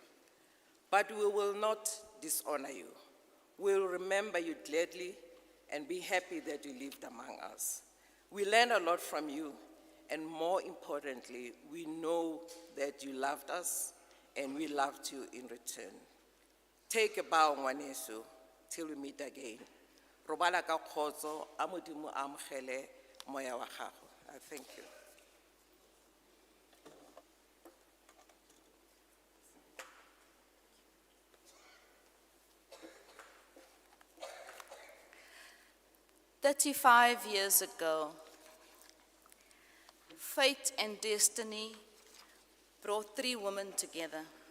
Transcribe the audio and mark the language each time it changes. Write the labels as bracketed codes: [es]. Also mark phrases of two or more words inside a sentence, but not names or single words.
[en] But we will not dishonor you. We will remember you gladly and be happy that you lived among us. We learned a lot from you, and more importantly, we know that you loved us and we loved you in return. Take a bow, ngwaneso, till we meet again. [tn] Robala ka kgotso, a Modimo a amogele moya wa gago. [en] I thank you. "35 years ago, fate and destiny brought three women together.